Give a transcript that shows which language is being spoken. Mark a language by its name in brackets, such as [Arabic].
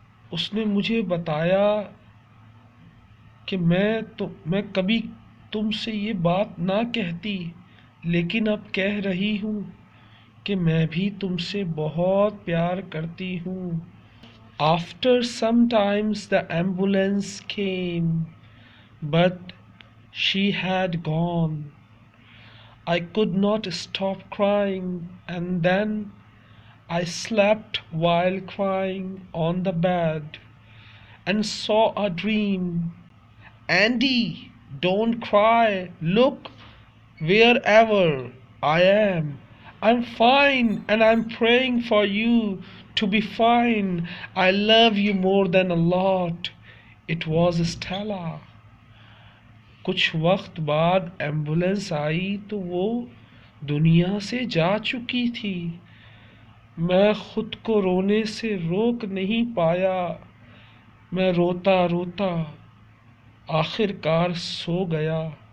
[Urdu] اس نے مجھے بتایا کہ میں کبھی تم سے یہ بات نہ کہتی لیکن اب کہہ رہی ہوں کہ میں بھی تم سے بہت پیار کرتی ہوں. [English] After some times the ambulance came, but she had gone. I could not stop crying, and then I slept while crying on the bed and saw a dream. Andy, don't cry. Look wherever I am. I'm fine and I'm praying for you to be fine. I love you more than a lot. It was Stella. [Urdu] کچھ وقت بعد ambulance آئی تو وہ دنیا سے جا چکی تھی. میں خود کو رونے سے روک نہیں پایا. میں روتا روتا آخر کار سو گیا.